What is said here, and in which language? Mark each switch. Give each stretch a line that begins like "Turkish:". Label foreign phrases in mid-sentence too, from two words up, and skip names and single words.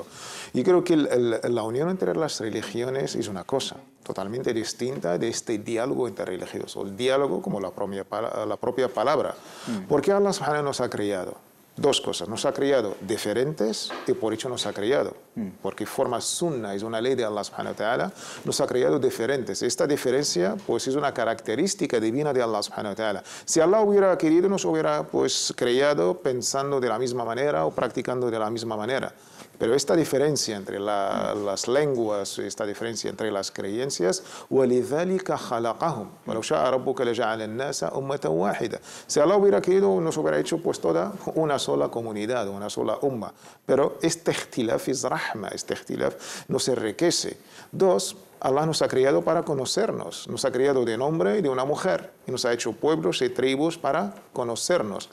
Spanish: Y creo que la unión entre las religiones es una cosa totalmente distinta de este diálogo interreligioso, el diálogo como la propia palabra. Porque Allah subhanahu nos ha creado dos cosas, nos ha creado diferentes y por hecho nos ha creado, porque forma sunna, es una ley de Allah
Arabic: سبحانه وتعالى,
Spanish: nos ha creado diferentes. Esta diferencia pues es una característica divina de Allah
Arabic: سبحانه وتعالى.
Spanish: Si Allah hubiera querido, nos hubiera pues creado pensando de la misma manera o practicando de la misma manera. Pero esta diferencia entre las lenguas, esta diferencia entre las creencias,
Arabic: وَلِذَلِكَ خَلَقَهُمْ وَلَوْ شَاءَ رَبُّكَ لَجَعَلَ النَّاسَ أُمَّةً وَاحِدَةً.
Spanish: Si Allah hubiera querido, nos hubiera hecho pues toda una sola comunidad, una sola umma. Pero este ikhtilaf es rahma, este ikhtilaf nos enriquece. Dos, Allah nos ha creado para conocernos, nos ha creado de un hombre y de una mujer, y nos ha hecho pueblos y tribus para conocernos.